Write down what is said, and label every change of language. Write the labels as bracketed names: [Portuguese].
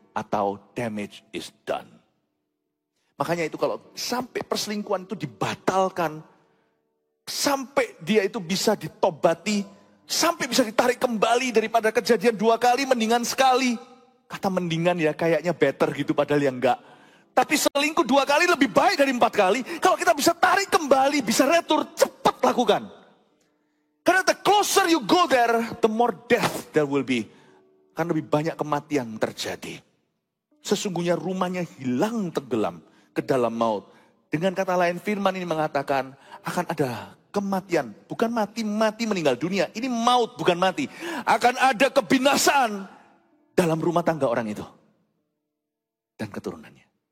[Indonesian] Atau [English] damage is done. [Indonesian] Makanya itu kalau sampai perselingkuhan itu dibatalkan. Sampai dia itu bisa ditobati. Sampai bisa ditarik kembali daripada kejadian 2 kali, mendingan sekali. Kata mendingan ya, kayaknya better gitu padahal yang enggak. Tapi selingkuh 2 kali lebih baik dari 4 kali. Kalau kita bisa tarik kembali, bisa retur, cepat lakukan. Karena [English] the closer you go there, the more death there will be. [Indonesian] Karena lebih banyak kematian terjadi. Sesungguhnya rumahnya hilang tenggelam ke dalam maut. Dengan kata lain firman ini mengatakan akan ada kematian. Bukan mati meninggal dunia. Ini maut bukan mati. Akan ada kebinasaan dalam rumah tangga orang itu. Dan keturunannya.